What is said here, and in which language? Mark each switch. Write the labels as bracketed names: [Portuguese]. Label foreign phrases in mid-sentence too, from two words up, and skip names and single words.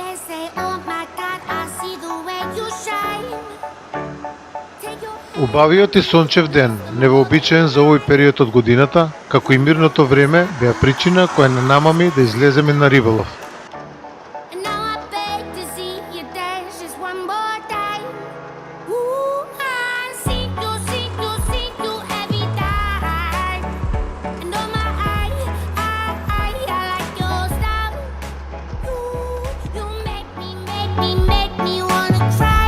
[English] say, oh my God, I see the way you shine. Take your [Macedonian] Убавиот и сончев ден, невообичаен за овој период од годината, како и мирното време, беа причина која не намами да излеземе на риболов. [English] And now I beg to see you dance just one more time. Ooh, I see you every time. And oh my, I like your style. You make me wanna cry.